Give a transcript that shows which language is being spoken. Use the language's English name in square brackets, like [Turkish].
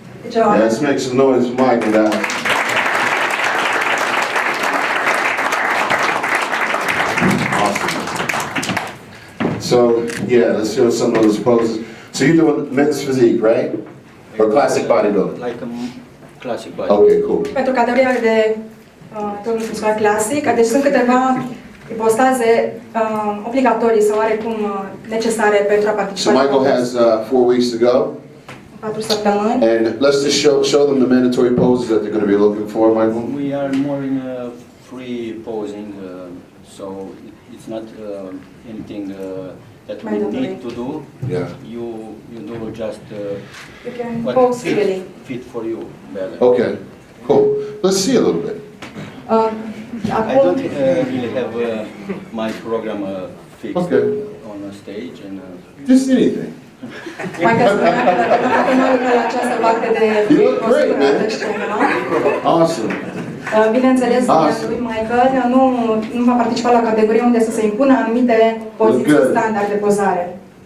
[English] Yeah, let's make some noise for Michael now. Awesome. So, yeah, let's show some of those poses. So you're doing men's physique, right? Or classic bodybuilding? Like a classic body. Okay, cool. [Romanian] Pentru categoria de tonus muscular clasic, deci sunt câteva ipostaze obligatorii sau oarecum necesare pentru a participa. [English] So Michael has 4 weeks to go. [Romanian] 4 săptămâni. [English] And let's just show them the mandatory poses that they're going to be looking for, Michael. We are more in free posing, so it's not anything that we need to do. Yeah. You do just You can what pose freely. fit for you better. Okay, cool. Let's see a little bit. I don't really have my program fixed on a stage and. Just anything. [Romanian] Michael spunea că dacă nu lucra la această parte de postură de scenă. [English] Awesome. [Romanian] Bineînțeles, lui Michael nu va participa la categorie unde să se impună anumite poziții standard de pozare.